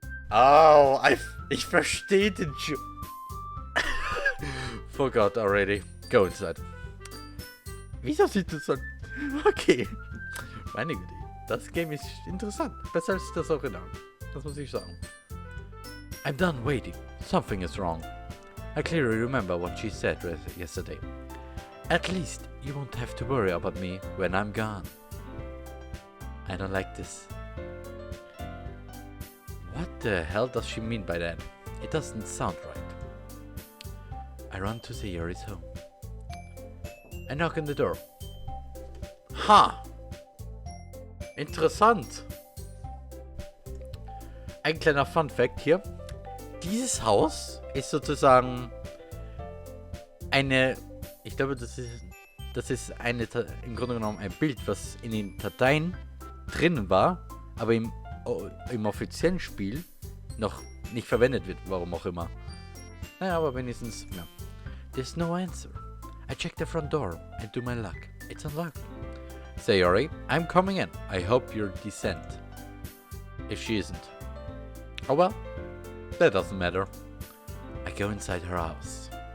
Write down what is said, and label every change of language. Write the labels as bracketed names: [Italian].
[German] Oh, ich verstehe den [English] Forgot already. Go inside. [German] Wieso sieht das so... Okay. Meine Güte. Das Game ist interessant. Besser als das Original. Das muss ich sagen. [English] I'm done waiting. Something is wrong. I clearly remember what she said yesterday. At least you won't have to worry about me when I'm gone. I don't like this. What the hell does she mean by that? It doesn't sound right. I run to Sayori's home. I knock on the door. Ha! [German] Interessant. Ein kleiner Fun Fact hier. Dieses Haus ist sozusagen eine, ich glaube, das ist eine, im Grunde genommen ein Bild, was in den Dateien drin war, aber im offiziellen Spiel noch nicht verwendet wird, warum auch immer. Naja, aber wenigstens, ja. [English] There's no answer. I check the front door and do my luck. It's unlocked. Sayori, I'm coming in. I hope you're decent. If she isn't. Oh well, that doesn't matter. I go inside her house.